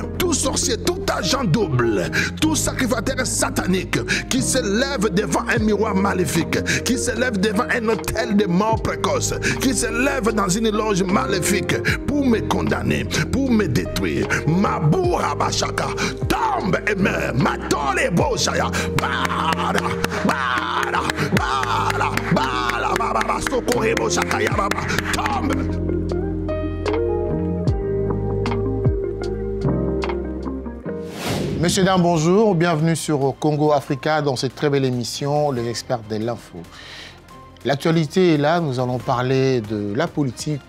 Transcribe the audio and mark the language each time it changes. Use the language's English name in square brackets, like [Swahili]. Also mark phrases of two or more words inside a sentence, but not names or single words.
[French] Tout sorcier, tout agent double, tout sacrificateur satanique qui se lève devant un miroir maléfique, qui se lève devant un hôtel de mort précoce, qui se lève dans une loge maléfique pour me condamner, pour me détruire. Maboura Bachaka, tombe et meurt. Matole Boshaya, Bada, Bada, Bada, Bada, Bada, Socorre Boshaka, Yababa, tombe. Messieurs, dames, bonjour. Bienvenue sur Congo Africa dans cette très belle émission, les experts de l'info. L'actualité est là, nous allons parler de la politique.